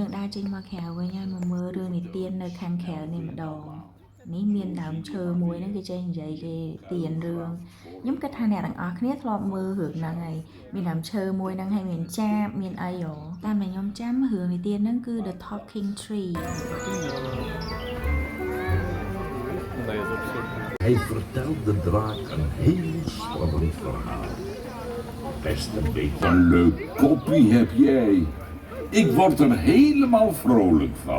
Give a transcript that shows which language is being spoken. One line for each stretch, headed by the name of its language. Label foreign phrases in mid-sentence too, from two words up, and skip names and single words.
Khmer: ចេញមកក្រៅវិញហើយមកមើលរឿងនិទាននៅខាងក្រៅនេះម្ដងនេះមានដើមឈើមួយហ្នឹងគេចេះនិយាយគេទានរឿងខ្ញុំគិតថាអ្នកទាំងអស់គ្នាធ្លាប់មើលរឿងហ្នឹងហើយមានដើមឈើមួយហ្នឹងហើយមានចាបមានអីហ៎តាមដែលខ្ញុំចាំរឿងនិទានហ្នឹងគឺ The Talking Tree
Dutch: Hij vertelt de draak een heel spannend verhaal. Best een beetje een leuk koppie heb jij. Ik word er helemaal vrolijk van.